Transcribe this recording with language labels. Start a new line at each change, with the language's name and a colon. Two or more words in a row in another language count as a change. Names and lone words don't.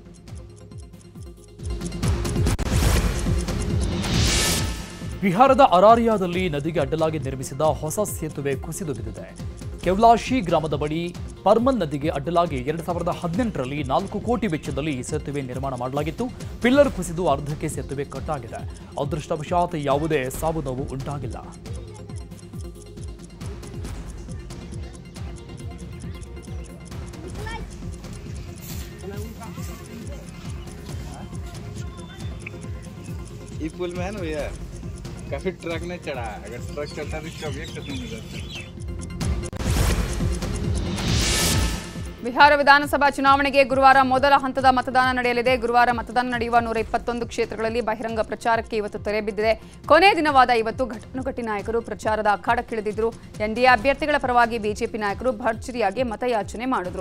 Kannada: ಬಿಹಾರದ ಅರಾರಿಯಾದಲ್ಲಿ ನದಿಗೆ ಅಡ್ಡಲಾಗಿ ನಿರ್ಮಿಸಿದ ಹೊಸ ಸೇತುವೆ ಕುಸಿದು ಬಿದ್ದಿದೆ. ಕೆವ್ಲಾಶಿ ಗ್ರಾಮದ ಬಳಿ ಪರ್ಮನ್ ನದಿಗೆ ಅಡ್ಡಲಾಗಿ 2018ರಲ್ಲಿ 4 ಕೋಟಿ ವೆಚ್ಚದಲ್ಲಿ ಈ ಸೇತುವೆ ನಿರ್ಮಾಣ ಮಾಡಲಾಗಿತ್ತು. ಪಿಲ್ಲರ್ ಕುಸಿದು ಅರ್ಧಕ್ಕೆ ಸೇತುವೆ ಕಟ್ಟಾಗಿದೆ. ಅದೃಷ್ಟವಶಾತ್ ಯಾವುದೇ ಸಾವು ನೋವು ಉಂಟಾಗಿಲ್ಲ.
Hindi: ये पुल में है ना भैया, काफी ट्रक ने चढ़ा. अगर ट्रक चढ़ता तो कभी खत्म हो जाता.
Kannada: ಬಿಹಾರ ವಿಧಾನಸಭಾ ಚುನಾವಣೆಗೆ ಗುರುವಾರ ಮೊದಲ ಹಂತದ ಮತದಾನ ನಡೆಯಲಿದೆ. ಗುರುವಾರ ಮತದಾನ ನಡೆಯುವ 121 ಕ್ಷೇತ್ರಗಳಲ್ಲಿ ಬಹಿರಂಗ ಪ್ರಚಾರಕ್ಕೆ ಇವತ್ತು ತೆರೆ ಬಿದ್ದಿದೆ. ಕೊನೆಯ ದಿನವಾದ ಇವತ್ತು ಘಟಾನುಘಟಿ ನಾಯಕರು ಪ್ರಚಾರದ ಅಖಾಡಕ್ಕಿಳಿದಿದ್ರು. ಎನ್ಡಿಎ ಅಭ್ಯರ್ಥಿಗಳ ಪರವಾಗಿ ಬಿಜೆಪಿ ನಾಯಕರು ಭರ್ಜರಿಯಾಗಿ ಮತಯಾಚನೆ ಮಾಡಿದ್ರು.